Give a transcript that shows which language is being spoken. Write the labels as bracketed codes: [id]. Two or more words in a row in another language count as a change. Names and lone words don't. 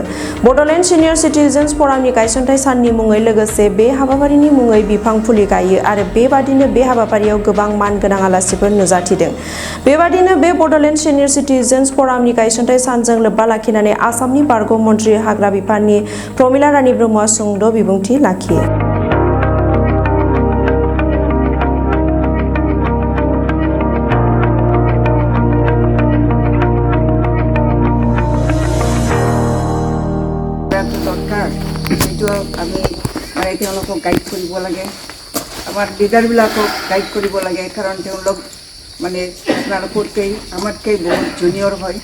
[brx] बड'लेण्ड सिनियर सिटिजेन्स फरामनि गायसनथाइ साननि मुङै लोगोसे बे हाबाफारिनि मुङै बिफां फुलि गायो आरो बेबादिनो बे हाबाफारियाव गोबां मानगोनां आलासिफोर नुजाथिदों। बेबादिनो बे बड'लेण्ड सिनियर सिटिजेन्स फरामनि गायसनथाइ सानजों लोब्बा लाखिनानै आसामनि बारग' मन्थ्रि हाग्रा बिफाननि प्रमिला रानी ब्रह्मआ सुंद' बिबुंथि लाखियो। [as] দরকার এইটো আমি মানে তেওঁলোকক গাইড কৰিব লাগে, আমাৰ লিডাৰবিলাকক গাইড কৰিব লাগে, কাৰণ তেওঁলোক মানে আপোনালোকতকৈ আমাতকৈ বহুত জুনিয়ৰ হয়।